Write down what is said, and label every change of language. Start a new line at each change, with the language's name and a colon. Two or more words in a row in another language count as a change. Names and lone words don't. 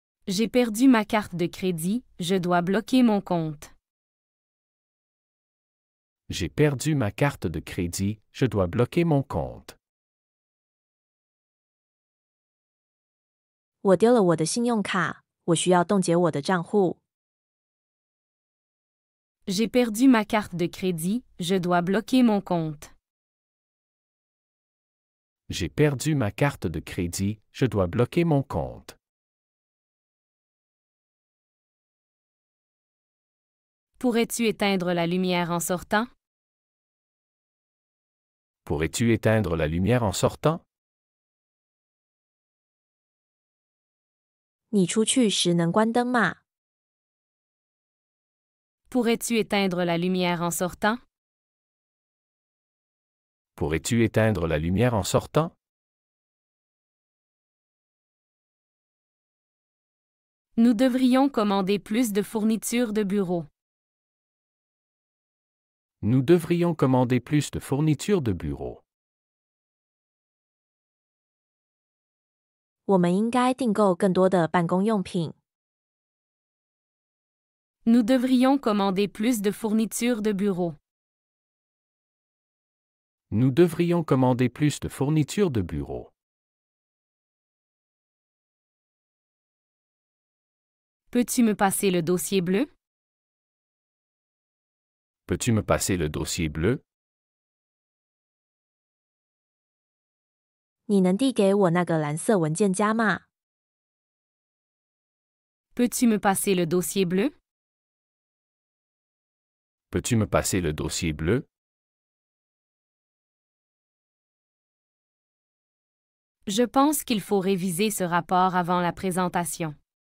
French: J'ai perdu ma carte de crédit, je dois bloquer mon compte. J'ai perdu ma carte de crédit, je dois bloquer mon compte.
Chinese: 我丢了我的信用卡，我需要冻结我的账户。
French: J'ai perdu ma carte de crédit, je dois bloquer mon compte. J'ai perdu ma carte de crédit, je dois bloquer mon compte. Pourrais-tu éteindre la lumière en sortant? Pourrais-tu éteindre la lumière en sortant?
Chinese: 你出去时能关灯吗？
French: Pourrais-tu éteindre la lumière en sortant? Pourrais-tu éteindre la lumière en sortant? Nous devrions commander plus de fournitures de bureau. Nous devrions commander plus de fournitures de bureau.
Chinese: 我们应该订购更多的办公用品。
French: Nous devrions commander plus de fournitures de bureau. Nous devrions commander plus de fournitures de bureau. Peux-tu me passer le dossier bleu? Peux-tu me passer le dossier bleu?
Chinese: 你能递给我那个蓝色文件夹吗？
French: Peux-tu me passer le dossier bleu? Peux-tu me passer le dossier bleu? Je pense qu'il faut réviser ce rapport avant la présentation.